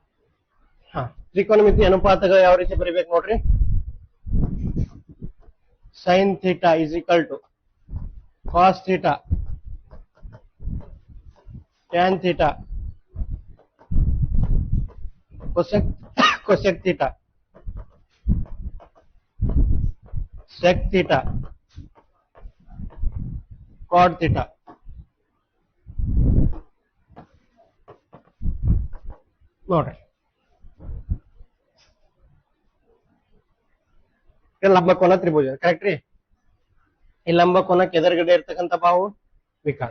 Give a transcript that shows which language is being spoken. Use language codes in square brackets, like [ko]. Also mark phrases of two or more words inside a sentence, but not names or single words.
[kn] ತ್ರಿಕೋನಮಿತಿ ಅನುಪಾತಗಳು ಯಾವ ರೀತಿ ಬರೀಬೇಕು ನೋಡ್ರಿ. [en] sin theta is equal to cos theta tan theta cosec theta sec theta cot theta. [kn] ನೋಡ್ರಿ ಲಂಬಕೋನ ತ್ರಿಭುಜ ಕರೆಕ್ಟ್ ರೀ. ಈ ಲಂಬಕೋನಕ್ಕೆ ಎದುರುಗಡೆ ಇರ್ತಕ್ಕಂಥ ಬಾಹು ವಿಕರ್ಣ.